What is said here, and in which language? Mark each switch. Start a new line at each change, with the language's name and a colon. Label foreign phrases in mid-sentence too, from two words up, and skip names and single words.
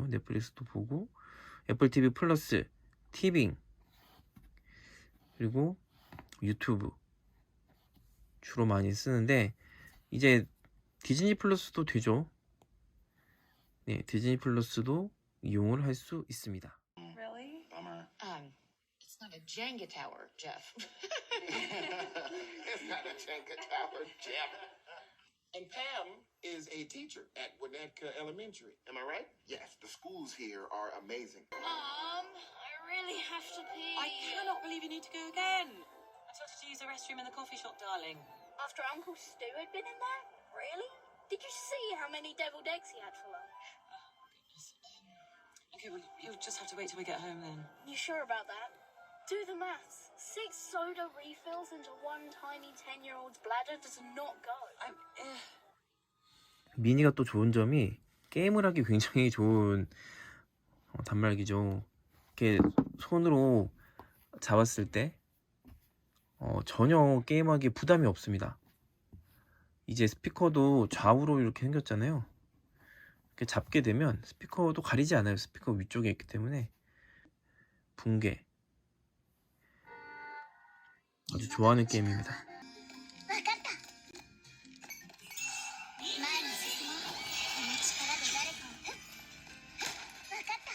Korean: 넷플릭스도 보고, 애플 TV 플러스, 티빙, 그리고 유튜브 주로 많이 쓰는데, 이제 디즈니 플러스도 되죠. 네, 디즈니 플러스도 이용을 할 수 있습니다.
English: Really? Bummer. It's not a Jenga tower, Jeff. It's not a Jenga tower, Jeff. And Pam is a teacher at Winnetka Elementary. Am I right? Yes, the schools here are amazing. Mom, I really have to pee. I cannot believe you need to go again. I told you to use the restroom in the coffee shop, darling. After Uncle Stu had been in there? Really? Did you see how many deviled eggs he had for lunch? Okay, well, you'll just have to wait till we get home then. You sure about that? Do the maths. 6 soda refills into one tiny 10-year-old's bladder does not go.
Korean: 미니가 또 좋은 점이 게임을 하기 굉장히 좋은 단말기죠. 이렇게 손으로 잡았을 때 전혀 게임하기에 부담이 없습니다. 이제 스피커도 좌우로 이렇게 생겼잖아요. 이렇게 잡게 되면 스피커도 가리지 않아요. 스피커 위쪽에 있기 때문에 붕괴 아주 좋아하는 게임입니다.
Japanese: わかった。前に進もう。この力で誰かを。わかった。